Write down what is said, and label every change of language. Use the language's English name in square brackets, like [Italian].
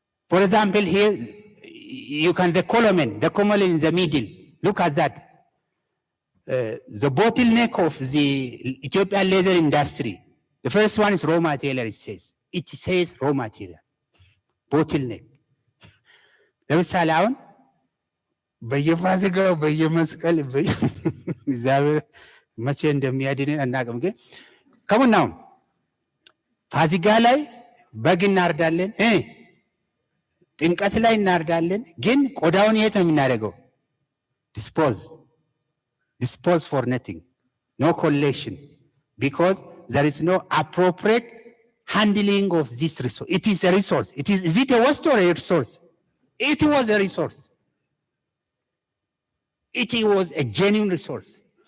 [English] For example, here, you can, the column in the middle, look at that. The bottleneck of the Ethiopian leather industry. The first one is raw material, it says. It says raw material. Bottleneck. [Amharic] ለምሳሌ አሁን በየፋሲካው በየመስቀል እግዚአብሔር መቼ እንደሚያድነን አናውቅም። ግን ከሙናው ፋሲካ ላይ በግ እናርዳለን፣ ጥምቀት ላይ እናርዳለን። ግን ቆዳውን የት ነው የምናደርገው? [English] dispose for nothing, no collection, because there is no appropriate handling of this resource. It is a resource. Is it a waste or a resource? It was a resource. It was a genuine resource.